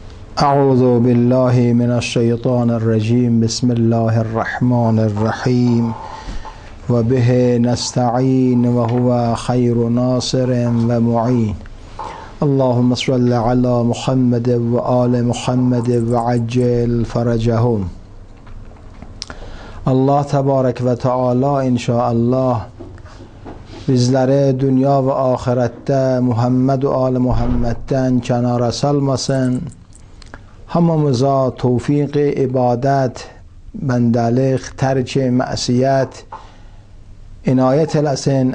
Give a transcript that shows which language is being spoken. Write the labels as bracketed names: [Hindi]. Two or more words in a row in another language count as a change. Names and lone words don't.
[Arabic] اعوذ بالله من الشیطان الرجیم. بسم الله الرحمن الرحیم و به نستعین و هو خیر ناصر و معین. اللهم صل علی محمد و آل محمد و عجل فرجهم. الله تبارك وتعالى [Azerbaijani] inşallah bizləri dünya və axirətdə Muhammed və ali Muhammeddən kənara salmasın. Hamımıza tevfiq ibadət, bəndəlik, tərk məsiyət inayət eləsin.